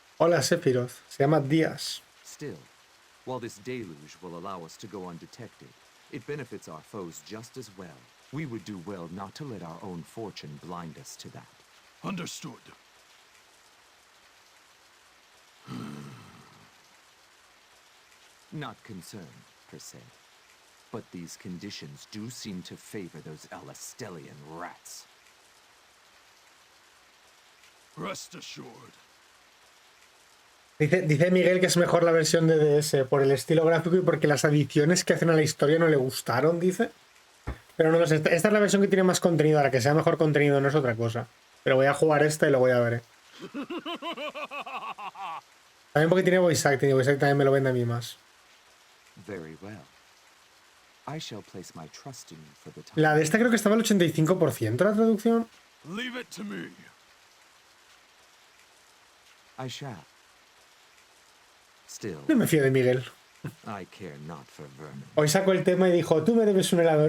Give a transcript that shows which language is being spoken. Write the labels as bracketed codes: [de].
[es] Hola, Sephiroth. Se llama Díaz. [en] Still, while this deluge will allow us to go undetected, It benefits our foes just as well. We would do well not to let our own fortune blind us to that. Understood. Not concerned, per se. But these conditions do seem to favor those Alastellian rats. Rest assured. [es] Dice Miguel que es mejor la versión de DS por el estilo gráfico y porque las adiciones que hacen a la historia no le gustaron, dice. Pero no lo sé, esta es la versión que tiene más contenido, ahora que sea mejor contenido no es otra cosa. Pero voy a jugar esta y lo voy a ver. También porque tiene voice acting y voice acting también me lo vende a mí más. [en] Very well. I shall place my trust in you for the time. [es] La de esta creo que estaba al 85% la traducción. [en] Leave it to me. I shall. Still, [es] No me fío de Miguel. [en] I care not for vermin. [es] Hoy sacó el tema y dijo, tú me debes un helado.